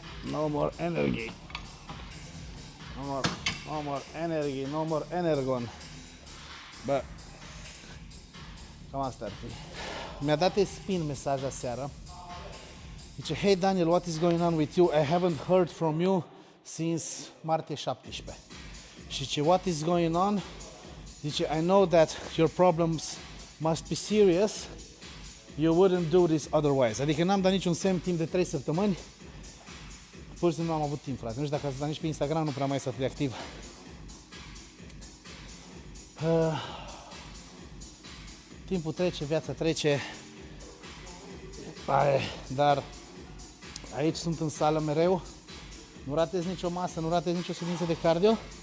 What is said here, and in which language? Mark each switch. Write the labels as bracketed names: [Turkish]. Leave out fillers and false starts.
[English] No more energy. No more energy, no more energon. [Romanian] Bă, cam asta ar fi. Mi-a dat Espin mesaj aseară. [English] Zice, hey Daniel, what is going on with you? I haven't heard from you since martie 17. [Romanian] Și zice, [English] what is going on? Zice, I know that your problems must be serious. You wouldn't do this otherwise. [Romanian] Adică n-am dat niciun semn timp de 3 săptămâni. Pur și simplu nu am avut timp, frate. Nu știu dacă ați dat nici pe Instagram, nu prea mai sunt atât de activ. Timpul trece, viața trece, dar aici sunt în sală mereu, nu ratez nicio masă, nu ratez nicio ședință de cardio.